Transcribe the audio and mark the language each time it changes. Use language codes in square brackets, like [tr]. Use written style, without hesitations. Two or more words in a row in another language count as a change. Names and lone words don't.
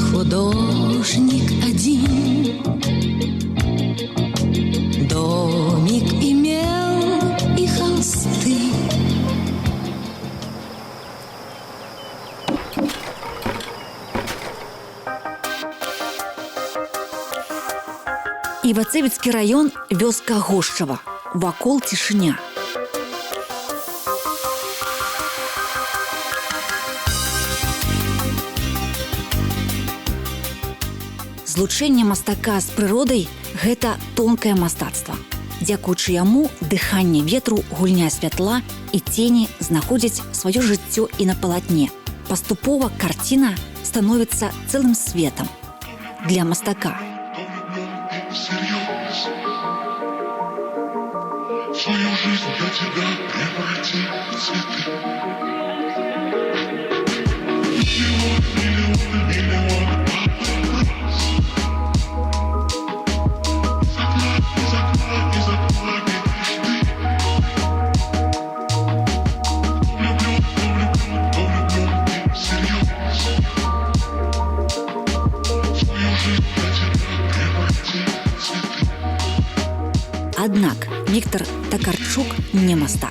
[ru] Художник один домик имел и холсты. [be] Івацевіцкі раён, вёска Гошчава. Вакол цішыня. Злучэнне мастака з прыродай – гэта тонкае мастацтва. Дзякуючы яму дыханне ветру, гульня святла і цені знаходзяць сваё жыццё і на палатне. Паступова карціна становіцца цэлым светам. Для мастака. [ru] Свою жизнь для тебя превратил в цветы. Миллионы раз. Из окна мечты. Влюблен всерьез. Свою жизнь для тебя превратил в цветы. [be] Аднак Віктор Такарчук не мастак.